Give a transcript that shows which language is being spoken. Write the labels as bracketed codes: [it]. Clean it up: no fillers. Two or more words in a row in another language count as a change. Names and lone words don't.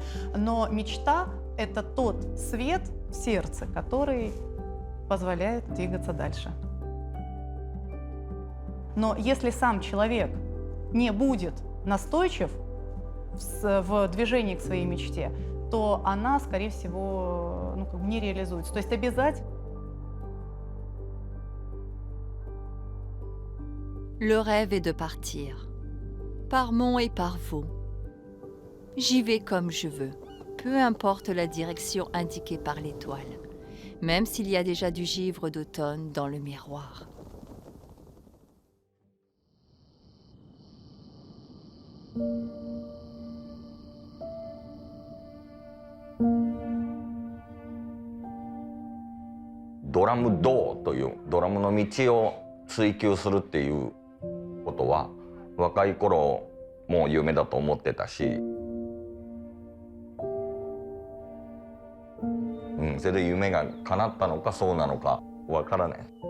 [ru] Но мечта — это тот свет в сердце, который позволяет двигаться дальше. Но если сам человек не будет настойчив в движении к своей мечте, то она, скорее всего, не реализуется. То есть обязательно. [fr] Le rêve est de partir, par Mont et par Vaux. J'y vais comme je veux, peu importe la direction indiquée par l'étoile, même s'il y a déjà du givre d'automne dans le miroir. [ja] ドラム道というドラムの道を追求するっていうことは若い頃もう夢だと思ってたし、それで夢が叶ったのかそうなのかわからない。